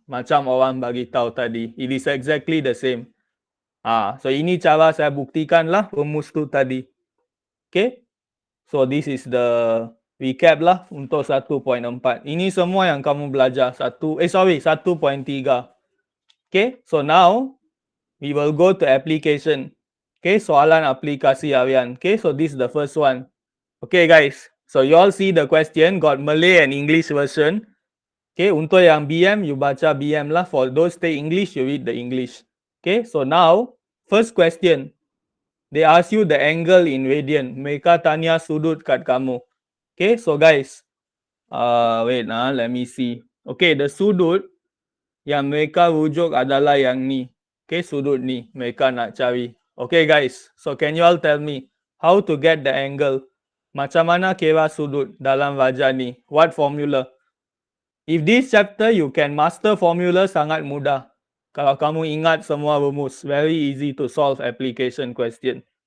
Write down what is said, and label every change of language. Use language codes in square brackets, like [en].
[ms] Macam orang bagi tahu tadi. [en] It is exactly the same. [ms] So ini cara saya buktikan lah rumus tu tadi. Okay. [en] So this is the recap lah untuk 1.4. [ms] Ini semua yang kamu belajar. [en] 1.3. Okay. So now we will go to application. Okay. [ms] Soalan aplikasi harian. [en] Okay. So this is the first one. Okay guys. So you all see the question got Malay and English version. Okay. [ms] Untuk yang BM, [en] you baca BM lah. For those stay English, you read the English. Okay. So now, first question. They ask you the angle in radian. [ms] Mereka tanya sudut kat kamu. [en] Okay, so guys. Wait, let me see. Okay, the [ms] sudut yang mereka rujuk adalah yang ni. Okay, sudut ni. Mereka nak cari. [en] Okay guys, so can you all tell me how to get the angle? [ms] Macam mana kira sudut dalam wajah ni? [en] What formula? If this chapter you can master formula [ms] sangat mudah. Kalau kamu ingat semua rumus, [en] very easy to solve application question.